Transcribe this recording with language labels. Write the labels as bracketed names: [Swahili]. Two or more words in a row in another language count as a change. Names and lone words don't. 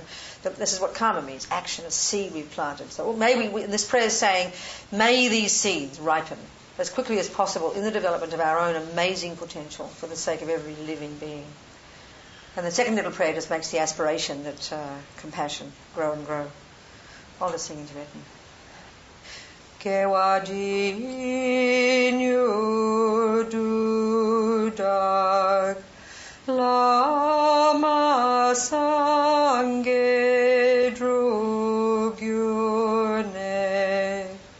[English] This is what karma means, action, a seed we've planted. So maybe this prayer is saying, may these seeds ripen as quickly as possible in the development of our own amazing potential for the sake of every living being. And the second little prayer just makes the aspiration that compassion grow and grow. I'll just sing in Tibetan. [Tibetan] Kewaji nyu du dak Lama sangye dru gyurne